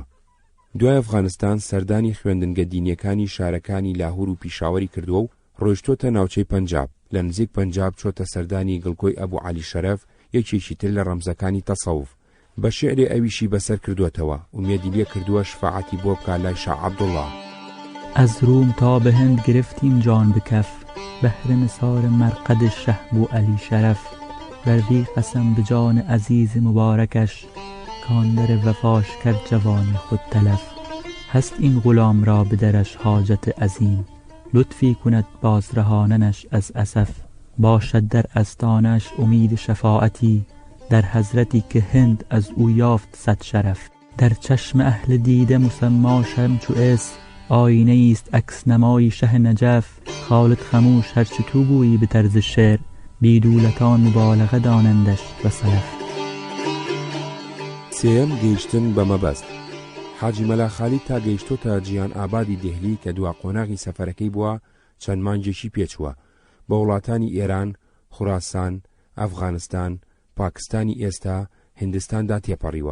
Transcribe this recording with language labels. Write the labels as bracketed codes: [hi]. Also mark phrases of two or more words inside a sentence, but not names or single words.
[ckb] دوای ئەفغانستان سەردانی خوێندنگە دینیەکانی شارەکانی لاهور و پیشاوەری کردووە و ڕۆیشتۆتە ناوچەی پەنجاب. لە نزیک پەنجاب چۆتە سەردانی گڵکۆی ئەبوو عەلی شەرەف، یەکێکی تر لە ڕەمزەکانی تەسەوف. بە شێعرێ ئەویشی بەسەر کردووەتەوە، ومێدی لێ کردووە شفاعەتی بۆ بکا لای شاه عەبدوڵڵا. [fa] از روم تا به هند گرفتیم جان به کف، بهر نثار مرقد شه بو علی شرف. بر وی قسم به جان عزیز مبارکش، کان در وفاش کرد جوان خود تلف. هست این غلام را به درش حاجت عظیم، لطفی کند باز رهاننش از اسف. باشد در استانش امید شفاعتی، در حضرتی که هند از او یافت صد شرف. در چشم اهل دیده مسما شمچو اس، آینه است عکس نمای شه نجف. خالد خموش هرچه تو گویی به طرز شعر، بیدولتان مبالغه دانندش و سلف. [ckb] سێیەم گەیشتن بە مەبەست. حاجی مەلا خالید تا گەیشتۆتە جیان ئابادی دێهلی کە دوا قۆناغی سەفەرەکەی بووە، چەند مانگێکی پێچووە بە وڵاتانی ئێران، خوراسان، ئەفغانستان، پاکستانی ئێستا، هیندستاندا تێپەڕیوە.